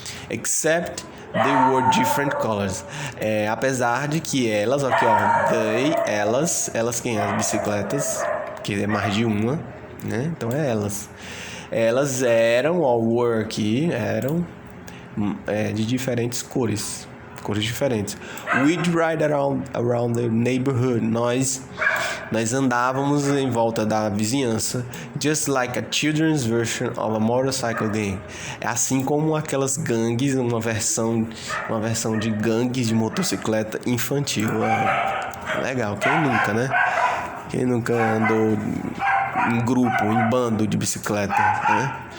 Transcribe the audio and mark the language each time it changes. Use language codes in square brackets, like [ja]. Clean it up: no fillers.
[en] Except they were different colors. [pt] Apesar de que elas, aqui ó, elas quem? As bicicletas, que é mais de uma, né? Então é elas. Elas eram, ó, were aqui, eram de diferentes cores diferentes. [en] We'd ride around the neighborhood. [pt] Nós andávamos em volta da vizinhança, [en] just like a children's version of a motorcycle game. [pt] É assim como aquelas gangues, uma versão de gangues de motocicleta infantil. Legal, quem nunca, né? Quem nunca andou em grupo, em bando de bicicleta, né?